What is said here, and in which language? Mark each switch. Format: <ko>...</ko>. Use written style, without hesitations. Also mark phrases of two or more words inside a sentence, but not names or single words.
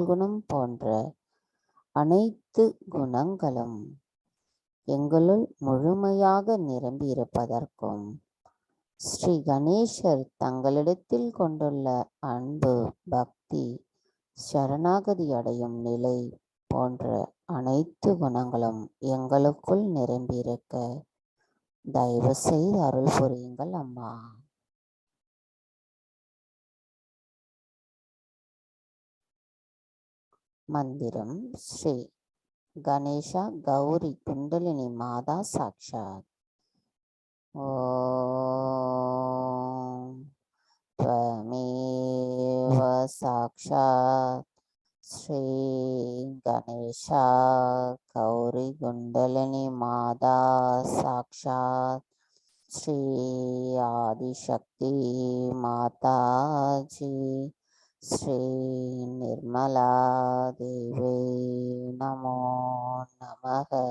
<ta>குணம் போன்ற அனைத்து குணங்களும் எங்களுள் முழுமையாக நிரம்பியிருப்பதற்கும் ஸ்ரீ கணேசர் தங்களிடத்தில் கொண்டுள்ள அன்பு, பக்தி, சரணாகதி அடையும் நிலை போன்ற அனைத்து குணங்களும் எங்களுக்குள் நிரம்பியிருக்க தயவு செய்து அருள் புரியுங்கள் அம்மா. மந்திரம். ஸ்ரீ கணேசா கௌரி குண்டலினி மாதா சாட்சாத்.</ta> <sa>ஓம் त्वमेव साक्षात् श्री गणेशा गौरी कुंडलिनी माता साक्षात् श्री आदिशक्ति माता जी श्री निर्मला देवी नमो नमः.</sa>